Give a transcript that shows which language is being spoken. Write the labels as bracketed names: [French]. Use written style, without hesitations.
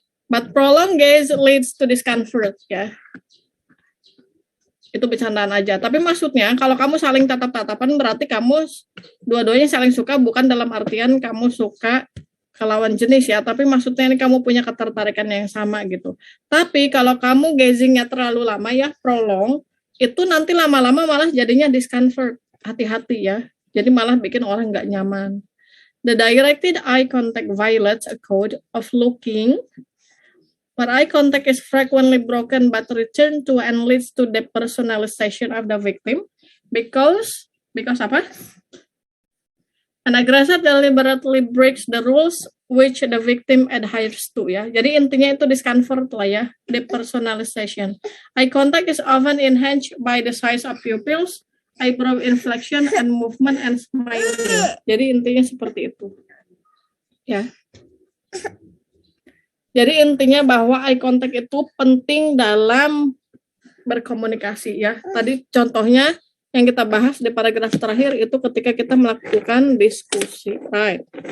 [English] But prolonged gaze leads to discomfort ya. [Indonesian] Itu bercandaan aja. Tapi maksudnya kalau kamu saling tatap-tatapan berarti kamu dua-duanya saling suka, bukan dalam artian kamu suka ke lawan jenis ya, tapi maksudnya ini kamu punya ketertarikan yang sama gitu. Tapi kalau kamu gazingnya terlalu lama ya, prolong, itu nanti lama-lama malah jadinya discomfort. Hati-hati ya. Jadi malah bikin orang nggak nyaman. [English] The directed eye contact violates a code of looking where eye contact is frequently broken but returned to and leads to depersonalization of the victim because apa? An aggressor deliberately breaks the rules which the victim adheres to ya. [Indonesian] Jadi intinya itu discomfort lah ya, depersonalization. [English] Eye contact is often enhanced by the size of pupils, eyebrow inflection and movement and smiling. [Indonesian] Jadi intinya seperti itu. Ya. Jadi intinya bahwa eye contact itu penting dalam berkomunikasi ya. Tadi contohnya yang kita bahas di paragraf terakhir itu ketika kita melakukan diskusi. [English] Right.